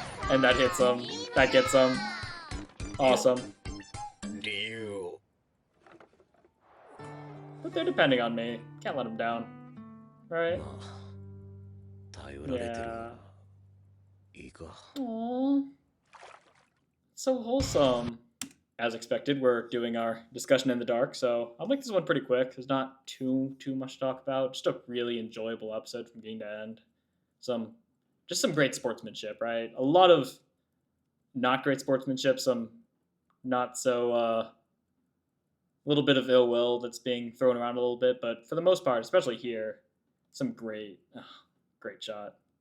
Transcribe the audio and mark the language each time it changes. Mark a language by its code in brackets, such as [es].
[en] And that hits him. That gets him. Awesome. Ryu. But they're depending on me. Can't let them down. Right? [ja] まあ、頼られてるが、いいか。 [en] Aww. So wholesome. As expected, we're doing our discussion in the dark, so I'll make this one pretty quick. There's not too much to talk about. Just a really enjoyable episode from beginning to end. Just some great sportsmanship, right? A lot of not great sportsmanship, some not so little bit of ill will that's being thrown around a little bit, but for the most part, especially here, some great shot.